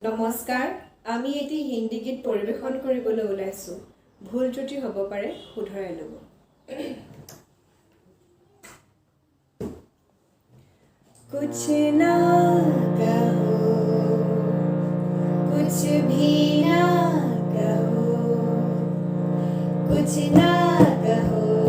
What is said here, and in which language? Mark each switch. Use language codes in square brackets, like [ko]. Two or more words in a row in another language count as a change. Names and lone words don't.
[as] নমস্কাৰ, আমি এটি হিন্দী গীত পৰিৱেশন কৰিবলৈ ওলাইছোঁ। ভুল ত্ৰুটি হ'ব পাৰে, শুধৰাই ল'ব। [hi] कुछ ना कहो, कुछ भी ना कहो, कुछ ना कहो,